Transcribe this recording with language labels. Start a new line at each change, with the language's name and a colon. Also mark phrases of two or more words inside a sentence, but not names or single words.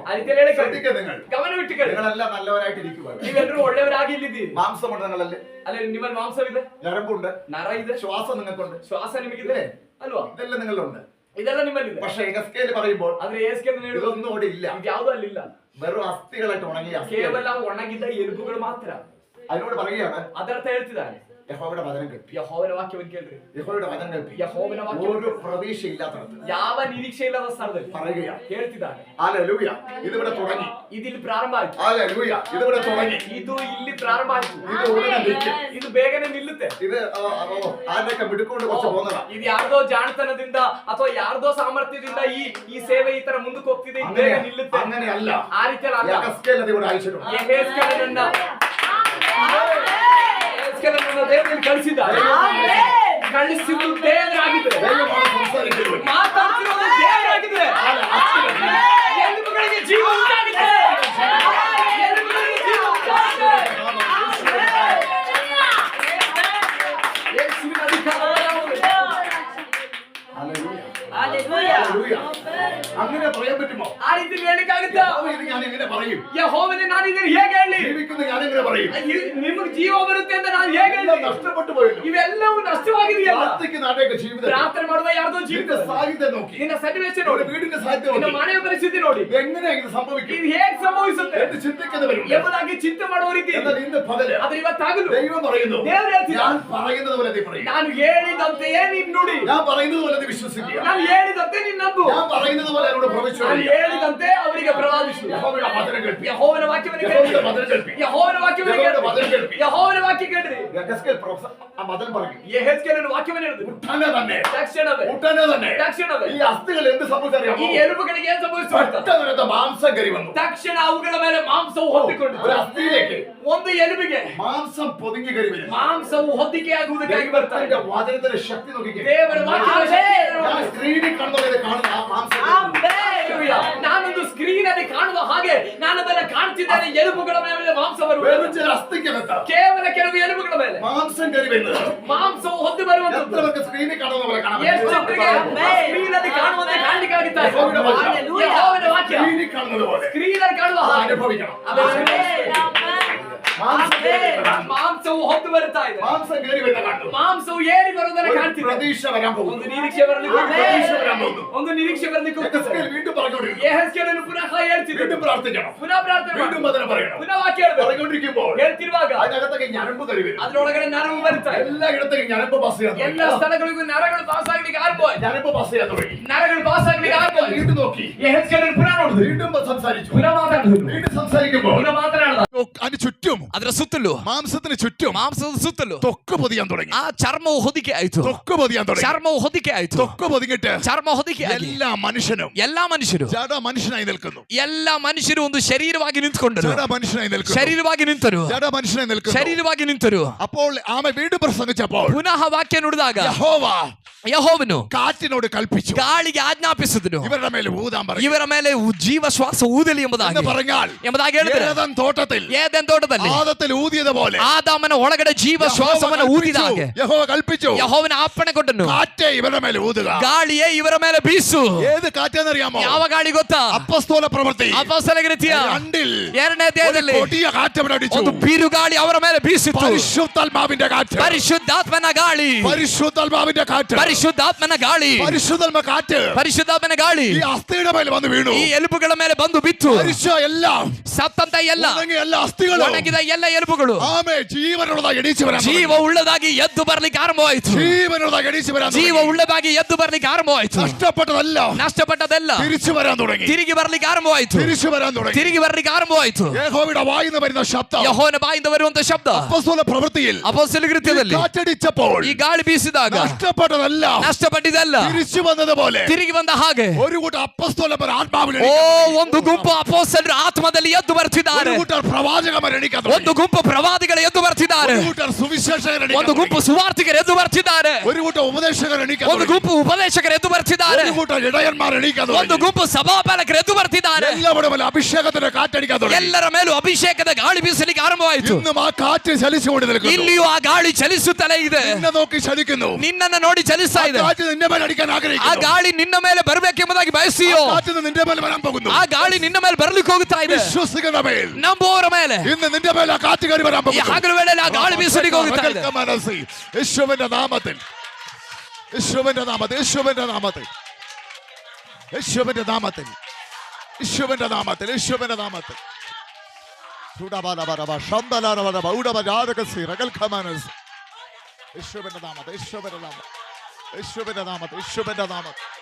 Kannada: ಅರಿತೇಳಿ
Malayalam: ശ്രദ്ധിക്കുക നിങ്ങൾ.
Kannada: ಗಮನವಿಟ್ಟುಕೊಳ್ಳಿ.
Malayalam: നിങ്ങളെല്ലാം നല്ലവരായിട്ട് ഇരിക്കുക.
Kannada: ನೀವೆಲ್ಲರೂ ಒಳ್ಳೆಯವರಾಗಿ ಇಲ್ಲಿದ್ದೀರಿ.
Malayalam: മാംസമുണ്ട് നിങ്ങളല്ലേ?
Kannada: ಅಲ್ಲ, ನಿಮ್ಮಲ್ಲಿ ಮಾಂಸವಿದೆ,
Malayalam: ഞരമ്പുണ്ട്,
Kannada: ನರ ಇದೆ,
Malayalam: ശ്വാസം നിങ്ങൾക്കുണ്ട്,
Kannada: ಶ್ವಾಸ ನಿಮಗಿದೆ ಅಲ್ವಾ?
Malayalam: ഇതെല്ലാം നിങ്ങളിലുണ്ട്.
Kannada: ಇದೆಲ್ಲ ನಿಮ್ಮಲ್ಲಿದೆ.
Malayalam: പക്ഷെ യഹസ്കേൽ പറയുമ്പോൾ
Kannada: ಆದ್ರೆ ಯೆಹೂದ್ಯನು ಹೇಳುವುದು
Malayalam: ഇതൊന്നും അവിടെ ഇല്ല.
Kannada: ಇದ್ಯಾವುದೂ ಅಲ್ಲಿಲ್ಲ.
Malayalam: വെറും അസ്ഥികളായിട്ട് ഉണങ്ങിയ അസ്ഥികൾ.
Kannada: ಕೇವಲ ಒಣಗಿದ ಎಲುಬುಗಳು ಮಾತ್ರ.
Malayalam: അതിനോട് പറയുകയാണ്,
Kannada: ಅದರ್ಥ ಹೇಳ್ತಿದ್ದಾನೆ,
Malayalam: യഹോവയുടെ വചനം കേൾപ്പി.
Kannada: ಯೆಹೋವನ ವಾಕ್ಯವನ್ನು ಕೇಳ್ರಿ.
Malayalam: യഹോവയുടെ വചനം കേൾപ്പി.
Kannada: ಯೆಹೋವನ ವಾಕ್ಯ
Malayalam: ഒരു പ്രതീക്ഷയില്ലാത്തടത്ത്
Kannada: ಯಾವ ನಿರೀಕ್ಷೆ ಇಲ್ಲದ ಸ್ಥಳದಲ್ಲಿ
Malayalam: പറയുകയാണ്.
Kannada: ಹೇಳ್ತಿದ್ದಾನೆ.
Malayalam: ഹല്ലേലൂയ, ഇതിവിടെ തുടങ്ങി.
Kannada: ഇതിಲ್ಲಿ ಪ್ರಾರಂಭ ಆಯ್ತು.
Malayalam: ഹല്ലേലൂയ, ഇതിവിടെ തുടങ്ങി.
Kannada: ಇದು ಇಲ್ಲಿ ಪ್ರಾರಂಭ ಆಯ್ತು.
Malayalam: ഇത് ഉടനെ നിൽക്കും.
Kannada: ಇದು ಬೇಗನೆ ನಿಲ್ಲುತ್ತೆ.
Malayalam: ഇത് ആരുടെയൊക്കെ മിടുക്കൊണ്ട് കുറച്ച് പോകുന്നതാ.
Kannada: ಇದು ಯಾರ್ದೋ ಜಾಣತನದಿಂದ ಅಥವಾ ಯಾರ್ದೋ ಸಾಮರ್ಥ್ಯದಿಂದ ಈ ಸೇವೆ ಈ ತರ ಮುಂದಕ್ಕೆ ಹೋಗ್ತಿದೆ, ಇದು ಬೇಗ ನಿಲ್ಲುತ್ತೆ.
Malayalam: അങ്ങനെയല്ല.
Kannada: ಆ ರೀತಿಯಲ್ಲಿ ಅಲ್ಲ.
Malayalam: യഹസ്കേൽ അത് ഇവിടെ അയച്ചിട്ടുണ്ട്.
Kannada: ಯೆಹೂದ್ಯನನ್ನ ದೇವರಲ್ಲಿ ಕಳಿಸಿದ್ದಾರೆ. ಕಳಿಸಿದ್ದು ದೇವರಾಗಿದ್ರೆ,
Malayalam: ദൈവമാണ് സംസാരിക്കുന്നത്.
Kannada: ಮಾತಾಡ್ತಿರೋದು ದೇವರಾಗಿದ್ರೆ, ಎಲುಬುಗಳಿಗೆ ಜೀವ ಉಂಟಾಗುತ್ತೆ. ಎಲುಬುಗಳಿಗೆ ಜೀವ ಉಂಟಾಗುತ್ತೆ. ಯೇಸುವಿನ ಅಧಿಕಾರವೇ ನಮ್ಮದು.
Malayalam: ഹല്ലേലൂയ. ഹല്ലേലൂയ. ഹല്ലേലൂയ. അങ്ങനെ പറയാൻ പറ്റുമോ?
Kannada: ಆ ರೀತಿ ಹೇಳಿಕ್ಕಾಗುತ್ತಾ?
Malayalam: ഇത് ഞാൻ എങ്ങനെ പറയും?
Kannada: ಯೆಹೋವನೇ, ನಾನು ಇದನ್ನು ಹೇಗೆ ಹೇಳಿ?
Malayalam: ജീവിക്കുന്ന ഞാൻ എങ്ങനെ പറയും?
Kannada: ನಿಮಗೆ ಜೀವ ಬರುತ್ತೆ ಅಂತ ನಾನು ಹೇಗೆ ಹೇಳಿ?
Malayalam: നഷ്ടപ്പെട്ടു പോയല്ലോ.
Kannada: ಇವೆಲ್ಲವೂ ನಷ್ಟವಾಗಿದೆಯಲ್ಲ.
Malayalam: പ്രാർത്ഥിക്കുന്ന ആരുടെയൊക്കെ ജീവിതം,
Kannada: ಪ್ರಾರ್ಥನೆ ಮಾಡುವ ಯಾರ್ದೋ
Malayalam: നിന്റെ
Kannada: ಜೀವಿತ,
Malayalam: സാഹിത്യം നോക്കി,
Kannada: ನಿನ್ನ ಸನ್ನಿವೇಶ
Malayalam: ഒരു
Kannada: ನೋಡಿ,
Malayalam: വീടിന്റെ സാഹിത്യം
Kannada: ನಿನ್ನ
Malayalam: നോക്കി,
Kannada: ಮನೆಯ ಪರಿಸ್ಥಿತಿ ನೋಡಿ,
Malayalam: എങ്ങനെ ഇത് സംഭവിക്കും
Kannada: ಇದು ಹೇಗೆ ಸಂಭವಿಸುತ್ತೆ
Malayalam: എന്ന് ചിന്തിക്കുന്നവരുണ്ട്.
Kannada: ಎಂಬುದಾಗಿ ಚಿಂತೆ ಮಾಡುವ ರೀತಿ ಇದೆ.
Malayalam: എന്നാൽ ഇന്ന് പകല്
Kannada: ಆದ್ರೆ ಇವತ್ತಾಗಲು
Malayalam: ദൈവം പറയുന്നു,
Kannada: ದೇವರು ಹೇಳ್ತಿದ್ದಾನೆ,
Malayalam: ഞാൻ പറയുന്നത് പോലെ നീ പറയും.
Kannada: ನಾನು ಹೇಳಿದಂತೆಯೇ ನೀನು ನುಡಿ,
Malayalam: ഞാൻ പറയുന്നത് പോലെ നീ വിശ്വസിക്കുക.
Kannada: ನಾನು ಹೇಳಿದಂತೆ ನೀನು ನಂಬು,
Malayalam: ഞാൻ പറയുന്നത് പോലെ എന്നോട് പ്രവചിച്ചു.
Kannada: ನಾನು ಹೇಳಿದಂತೆ ಅವರಿಗೆ ಪ್ರವಾದಿಸು.
Malayalam: യഹോവയുടെ വചനം കേൾപ്പി.
Kannada: ಯೆಹೋವನ ವಾಕ್ಯವನ್ನು ಕೇಳಿ,
Malayalam: യഹോവയുടെ വചനം കേൾപ്പി.
Kannada: ಯೆಹೋವನ ವಾಕ್ಯವನ್ನು
Malayalam: യഹോവയുടെ വചനം
Kannada: ಕೇಳಿ,
Malayalam: കേൾപ്പി.
Kannada: ಯೆಹೋವನ ವಾಕ್ಯ ಕೇಳ್ರಿ.
Malayalam: യഹസ്കേൽ ആ വചനം പറഞ്ഞു.
Kannada: ಯೆಹೆಜ್ಕೇಲನ ವಾಕ್ಯವನ್ನು ಹೇಳಿದ್ರು.
Malayalam: ഉടനെ തന്നെ
Kannada: ತಕ್ಷಣವೇ
Malayalam: ഈ അസ്ഥികൾ എന്ത്
Kannada: ಈ
Malayalam: സംഭവിച്ചറിയാമോ?
Kannada: ಎಲುಬುಗಳಿಗೆ ಏನು ಸಂಭವಿಸಿತು?
Malayalam: പെട്ടെന്ന് മാംസം കയറി വന്നു.
Kannada: ತಕ್ಷಣ ಅವುಗಳ ಮೇಲೆ ಮಾಂಸವು ಹೊತ್ತಿಕೊಂಡಿತು.
Malayalam: ഒരു അസ്ഥിയിലേക്ക്
Kannada: ಒಂದು ಎಲುಬಿಗೆ
Malayalam: മാംസം പൊതിഞ്ഞു കയറി വരും.
Kannada: ಮಾಂಸವು ಹೊತ್ತಿಕೆಯಾಗುವುದಕ್ಕಾಗಿ ಬರ್ತಾರೆ.
Malayalam: ദൈവത്തിന്റെ വചനത്തിന്റെ ശക്തി നോക്കിക്കേ.
Kannada: ದೇವರ ವಾಕ್ಯದ
Malayalam: ഞാൻ സ്ക്രീനിൽ കണ്ടത് കാണുന്ന ആ മാംസം
Kannada: ನಾನೊಂದು ಸ್ಕ್ರೀನ್ ಅಲ್ಲಿ ಕಾಣುವ ಹಾಗೆ ನಾನು ಅದನ್ನ ಕಾಣ್ತಿದ್ದೇನೆ ಎಲುಬುಗಳ ಮೇಲೆ ಮಾಂಸ ಬರುವುದು,
Malayalam: വേറെ ചില അസ്ഥിക്കകത്ത്
Kannada: ಕೇವಲ ಕೆಲವು ಎಲುಬುಗಳ ಮೇಲೆ
Malayalam: മാംസം കയറി വരുന്നത്
Kannada: ಮಾಂಸವು ಹೊದ್ದು ಬರುವಂತದ್ದು.
Malayalam: എത്ര പേർക്ക് സ്ക്രീനിൽ കാണുന്ന പോലെ കാണാൻ
Kannada: ಎಷ್ಟು ಜನರಿಗೆ ಸ್ಕ್ರೀನಲ್ಲಿ ಕಾಣುವಂತೆ ಕಾಣಲಿಕ್ಕಾಗುತ್ತಾ ಇದೆ? ಯೆಹೋವನ ವಾಕ್ಯ
Malayalam: സ്ക്രീനിൽ കാണുന്നത് പോലെ
Kannada: ಸ್ಕ್ರೀನಲ್ಲಿ ಕಾಣುವ
Malayalam: അത്
Kannada: ಹಾಗೆ
Malayalam: അനുഭവിക്കണം.
Kannada: ಮಾಂಸವು ಹೊತ್ತು ಬರುತ್ತಾ ಇದೆ.
Malayalam: മാംസം കയറി വരുന്ന കണ്ടു.
Kannada: ಮಾಂಸವು ಏರಿ ಬರುವುದನ್ನು
Malayalam: ഒരു
Kannada: ಕಾಣ್ತೀವಿ.
Malayalam: പ്രതീക്ഷ വരാൻ
Kannada: ಒಂದು
Malayalam: പോകുന്നു.
Kannada: ನಿರೀಕ್ಷೆ ಬರಲಿಕ್ಕೆ
Malayalam: പ്രതീക്ഷ വരാൻ പോകുന്നു.
Kannada: ಒಂದು ನಿರೀಕ್ಷೆ ಬರಲಿಕ್ಕೆ
Malayalam: എഹെസ്കേൽ വീണ്ടും പറഞ്ഞുകൊണ്ടിരിക്കുന്നു.
Kannada: ಯೆಹೆಸ್ಕೇಲನು ಪುನಃ ಹೇಳ್ತಿದ್ರು,
Malayalam: വീണ്ടും പ്രാർത്ഥിക്കണം.
Kannada: ಪುನಃ ಪ್ರಾರ್ಥನೆ ಮಾಡು,
Malayalam: വീണ്ടും അതിനെ പറയണം.
Kannada: ಪುನಃ വാಕ್ಯ ಹೇಳ್ಬೇಕು.
Malayalam: പറഞ്ഞുകൊണ്ടിരിക്കുമ്പോൾ
Kannada: ಹೇಳ್ತಿರುವಾಗ
Malayalam: അതിനകത്തേക്ക് ഞരമ്പ് കയറി വരും.
Kannada: ಅದರೊಳಗಡೆ ನರವು ಬರುತ್ತಾ ಇದೆ.
Malayalam: എല്ലാ ഇടത്തേക്കും ഞരമ്പ് പാസ് ചെയ്യാൻ
Kannada: ಎಲ್ಲ
Malayalam: തുടങ്ങി.
Kannada: ಸ್ಥಳಗಳಿಗೂ ನರಗಳು ಪಾಸ್ ಆಗ್ಲಿಕ್ಕೆ ಆರಂಭವಾಯ್ತು.
Malayalam: ഞരമ്പ് പാസ് ചെയ്യാൻ തുടങ്ങി.
Kannada: ನರಗಳು ಪಾಸ್ ಆಗ್ಲಿಕ್ಕೆ ಆರಂಭವಾಯ್ತು.
Malayalam: വീണ്ടും നോക്കി.
Kannada: ಯೆಹೆಸ್ಕೇಲನು ಪುನಃ ನೋಡಿದ್ರು,
Malayalam: വീണ്ടും സംസാരിച്ചു.
Kannada: ಪುನಃ ಮಾತಾಡಿದ್ರು,
Malayalam: വീണ്ടും സംസാരിക്കുമ്പോൾ
Kannada: ಪುನಃ ಮಾತನಾಡಿದ.
Malayalam: അതിന് ചുറ്റും
Kannada: ಅದರ ಸುತ್ತಲೂ
Malayalam: മാംസത്തിന് ചുറ്റും
Kannada: ಮಾಂಸದ ಸುತ್ತಲೂ
Malayalam: തൊക്ക് പൊതിയാൻ തുടങ്ങി.
Kannada: ಆ ಚರ್ಮವು ಹೊದಿಕೆ ಆಯ್ತು.
Malayalam: തൊക്ക് പൊതിയാൻ തുടങ്ങി.
Kannada: ಚರ್ಮವು ಹೊದಿಕೆ ಆಯ್ತು.
Malayalam: തൊക്ക് പൊതിഞ്ഞിട്ട്
Kannada: ಚರ್ಮ ಹೊದಿಕೆ ಆಗಿ
Malayalam: എല്ലാ മനുഷ്യനും
Kannada: ಎಲ್ಲಾ ಮನುಷ್ಯರು
Malayalam: ജഡ മനുഷ്യനായി നിൽക്കുന്നു.
Kannada: ಎಲ್ಲಾ ಮನುಷ್ಯರು ಒಂದು ಶರೀರವಾಗಿ ನಿಂತುಕೊಂಡರು.
Malayalam: ജഡ മനുഷ്യനായി നിൽക്കുന്നു.
Kannada: ಶರೀರವಾಗಿ ನಿಂತರು,
Malayalam: ജഡ മനുഷ്യനായി നിൽക്കുന്നു.
Kannada: ಶರೀರವಾಗಿ ನಿಂತರು.
Malayalam: അപ്പോൾ ആമ വീണ്ടും പ്രസംഗിച്ചപ്പോൾ
Kannada: ಪುನಃ ವಾಕ್ಯ ನುಡಿದಾಗ
Malayalam: യഹോവ
Kannada: ಯೆಹೋವನು
Malayalam: കാറ്റിനോട് കൽപ്പിച്ചു,
Kannada: ಗಾಳಿಗೆ ಆಜ್ಞಾಪಿಸಿದನು,
Malayalam: ഇവരുടെ മേൽ ഊതാൻ പറഞ്ഞു.
Kannada: ಇವರ ಮೇಲೆ ಜೀವ ಶ್ವಾಸ ಊದಲಿ
Malayalam: എന്ന്
Kannada: ಎಂಬುದಾಗಿ
Malayalam: പറഞ്ഞാൽ
Kannada: ಹೇಳಿದ್ರೆ
Malayalam: ഏദൻ തോട്ടത്തിൽ
Kannada: ಏದೆನ್ ತೋಟದಲ್ಲಿ
Malayalam: ആദത്തിൽ ഊതിയതുപോലെ
Kannada: ಆದಾಮನ ಒಳಗಡೆ ಜೀವ ಶ್ವಾಸವನ್ನು ಊದಿದ ಹಾಗೆ
Malayalam: യഹോവ കൽപ്പിച്ചു,
Kannada: ಯೆಹೋವನ ಅಪ್ಪಣೆ ಕೊಟ್ಟನು,
Malayalam: കാറ്റേ ഇവരുടെ മേൽ ഊതുക.
Kannada: ಗಾಳಿಯೇ ಇವರ ಮೇಲೆ ಬೀಸು.
Malayalam: ഏത് കാറ്റെന്നറിയാമോ?
Kannada: ಯಾವ ಗಾಳಿ ಗೊತ್ತಾ?
Malayalam: അപ്പസ്തോല പ്രവൃത്തി
Kannada: ಅಪೊಸ್ತಲರ ಕೃತ್ಯ
Malayalam: 2-ൽ
Kannada: ಎರಡನೇ ಅಧ್ಯಾಯದಲ್ಲಿ
Malayalam: കൊടിയ കാറ്റ് അവിടെ അടിച്ചു.
Kannada: ಒಂದು ಬಿರುಗಾಳಿ ಅವರ ಮೇಲೆ ಬೀಸಿತು.
Malayalam: പരിശുദ്ധാത്മാവിന്റെ കാറ്റ്.
Kannada: ಪರಿಶುದ್ಧಾತ್ಮನ ಗಾಳಿ,
Malayalam: പരിശുദ്ധാത്മാവിന്റെ കാറ്റ്.
Kannada: ಪರಿಶುದ್ಧಾತ್ಮನ ಗಾಳಿ,
Malayalam: പരിശുദ്ധാത്മ കാറ്റ്
Kannada: ಪರಿಶುದ್ಧಾತ್ಮನ ಗಾಳಿ
Malayalam: ഈ അസ്ഥിയുടെ മേൽ വന്ന് വീണു.
Kannada: ಈ ಎಲುಬುಗಳ ಮೇಲೆ ಬಂದು ಬಿತ್ತು.
Malayalam: മരിച്ച എല്ലാം
Kannada: ಸತ್ತಂತ ಎಲ್ಲ
Malayalam: ഉണങ്ങിയ എല്ലാ അസ്ഥികളും
Kannada: ಒಣಗಿದ ಎಲ್ಲ ಎಲುಬುಗಳು
Malayalam: ആമേ ജീവനുള്ളതായി എണീച്ചു വരാൻ തുടങ്ങി.
Kannada: ಜೀವ ಉಳ್ಳದಾಗಿ ಎದ್ದು ಬರ್ಲಿಕ್ಕೆ ಆರಂಭವಾಯಿತು.
Malayalam: ജീവനുള്ളതായി എണീച്ചു വരാൻ
Kannada: ಜೀವ
Malayalam: തുടങ്ങി.
Kannada: ಉಳ್ಳದಾಗಿ ಎದ್ದು ಬರ್ಲಿಕ್ಕೆ ಆರಂಭವಾಯಿತು.
Malayalam: നഷ്ടപ്പെട്ടതെല്ലാം
Kannada: ನಷ್ಟಪಟ್ಟದೆಲ್ಲ
Malayalam: തിരിച്ചു വരാൻ തുടങ്ങി.
Kannada: ತಿರುಗಿ ಬರ್ಲಿಕ್ಕೆ ಆರಂಭವಾಯಿತು.
Malayalam: തിരിച്ചു വരാൻ തുടങ്ങി.
Kannada: ತಿರುಗಿ ಬರ್ಲಿಕ್ಕೆ ಆರಂಭವಾಯಿತು.
Malayalam: യഹോവയുടെ വായിന്ന് വരുന്ന ശബ്ദം
Kannada: ಯೆಹೋವನ ಬಾಯಿಂದ ಬರುವಂತ ಶಬ್ದ
Malayalam: അപ്പോസ്തല പ്രവൃത്തിയിൽ
Kannada: ಅಪೊಸ್ತಲ ಕೃತ್ಯದಲ್ಲಿ
Malayalam: കാറ്റടിച്ചപ്പോൾ
Kannada: ಈ ಗಾಳಿ ಬೀಸಿದಾಗ
Malayalam: നഷ്ടപ്പെട്ടതെല്ലാം
Kannada: ನಷ್ಟಪಟ್ಟಿದ್ದೆಲ್ಲ
Malayalam: തിരിച്ചു വന്നതുപോലെ
Kannada: ತಿರುಗಿ ಬಂದ ಹಾಗೆ
Malayalam: ഒരു കൂട്ടം അപ്പോസ്തലന്മാർ ആത്മാവിൽ ಓ എണീക്കാൻ
Kannada: ಒಂದು ಗುಂಪು ಅಪೊಸ್ತಲರು ಆತ್ಮದಲ್ಲಿ ಎದ್ದು
Malayalam: തുടങ്ങി.
Kannada: ಬರ್ತಿದ್ದಾರೆ.
Malayalam: ഒരു കൂട്ടർ പ്രവാചകന്മാർ എണീക്കാൻ
Kannada: ಒಂದು
Malayalam: തുടങ്ങി.
Kannada: ಗುಂಪು ಪ್ರವಾದಿಗಳು ಎದ್ದು ಬರ್ತಿದ್ದಾರೆ.
Malayalam: ഒരു കൂട്ടർ സുവിശേഷകർ
Kannada: ಒಂದು
Malayalam: എണീക്കാൻ
Kannada: ಗುಂಪು
Malayalam: തുടങ്ങി.
Kannada: ಸುವಾರ್ತಿಕರು ಎದ್ದು ಬರ್ತಿದ್ದಾರೆ.
Malayalam: ഒരു കൂട്ടം ഉപദേശകർ എണീക്കാൻ
Kannada: ಒಂದು
Malayalam: തുടങ്ങി.
Kannada: ಗುಂಪು ಉಪದೇಶಕರು ಎದ್ದು ಬರ್ತಿದ್ದಾರೆ.
Malayalam: ഒരു കൂട്ടം ഇടയന്മാർ എണീക്കാൻ
Kannada: ಒಂದು
Malayalam: തുടങ്ങി.
Kannada: ಗುಂಪು ಸಭಾಪಾಲಕರು ಎದ್ದು ಬರ್ತಿದ್ದಾರೆ.
Malayalam: എല്ലാവരുടെ മേൽ അഭിഷേകത്തിന്റെ കാറ്റടിക്കാൻ തുടങ്ങി.
Kannada: ಎಲ್ಲರ ಮೇಲೂ ಅಭಿಷೇಕದ ಗಾಳಿ ಬೀಸಲಿಕ್ಕೆ ಆರಂಭವಾಯಿತು.
Malayalam: ഇന്നും ആ കാറ്റ് ചലിച്ചുകൊണ്ട് നിൽക്കുന്നു.
Kannada: ಇಲ್ಲಿಯೂ ಆ ಗಾಳಿ ಚಲಿಸುತ್ತಲೇ ಇದೆ.
Malayalam: നിന്നെ നോക്കി ചലിക്കുന്നു.
Kannada: ನಿನ್ನನ್ನು ನೋಡಿ ಚಲಿಸ್ತಾ ಇದೆ.
Malayalam: കാറ്റ് നിന്റെ മേൽ അടിക്കാൻ
Kannada: ಆ
Malayalam: ആഗ്രഹിക്കുന്നു.
Kannada: ಗಾಳಿ ನಿನ್ನ ಮೇಲೆ ಬರಬೇಕೆಂಬುದಾಗಿ ಬಯಸಿಯೋ
Malayalam: കാറ്റ് നിന്റെ മേൽ വരാൻ പോകുന്നു.
Kannada: ಆ ಗಾಳಿ ನಿನ್ನ ಮೇಲೆ ಬರ್ಲಿಕ್ಕೆ ಹೋಗುತ್ತಾ ಇದೆ.
Malayalam: വിശ്വസിക്കുന്ന മേൽ
Kannada: ನಂಬುವವರ ಮೇಲೆ
Malayalam: ഇന്ന് നിന്റെ മേൽ ആ കാറ്റ് കയറി വരാൻ
Kannada: ಈ
Malayalam: പോകുന്നു.
Kannada: ಹಗಲು ವೇಳೆಯಲ್ಲಿ ಆ ಗಾಳಿ ಬೀಸಲಿಕ್ಕೆ ಹೋಗುತ್ತಾ ಇದೆ.
Malayalam: മനസ്സിൽ യേശുവിന്റെ നാമത്തിൽ, യേശുവിന്റെ നാമത്തിൽ, യേശുവിന്റെ നാമത്തിൽ, യേശുവിന്റെ നാമത്തിൽ, യേശുവിന്റെ നാമത്തിൽ, യേശുവിന്റെ നാമത്തിൽ. ചൂടബാലബാലബ ശബ്ദലാലബാലബ ഉടബജാരകസി റഗൽഖമാനസ്. യേശുവിന്റെ നാമത്തിൽ, യേശുവിന്റെ നാമത്തിൽ, യേശുവിന്റെ നാമത്തിൽ, യേശുവിന്റെ നാമത്തിൽ.